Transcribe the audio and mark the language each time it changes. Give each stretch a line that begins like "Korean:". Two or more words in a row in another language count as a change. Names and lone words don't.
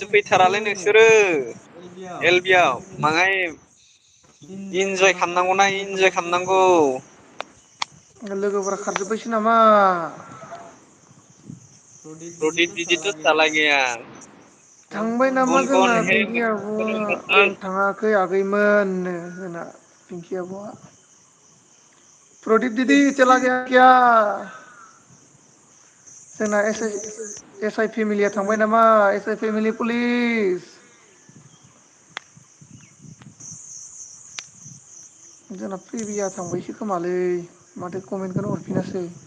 Bodo: फैथारालै नोंसोरो एल बि आव माहाय इन्जय खालामनांगौना इन्जय खालामनांगौ। लोगोफोरा खारजोब्बायसो नामा? प्रदिप दिदिथ' साला गैया। थांबाय नामा
Hindi: कौन कौन
Bodo: जोंना है पिंकि आब'आ आं मैसेज थाङाखै आगैमोननो जोंना पिंकि आब'आ।
Hindi: प्रदीप दीदी चला गया क्या?
Bodo: जोंना एस आइ फेमिलिया थांबाय नामा
English: SI family police.
Bodo: जोंना प्रिभिया थांबायसो खोमालै माथो कमेन्टखौनो हरफिनासै।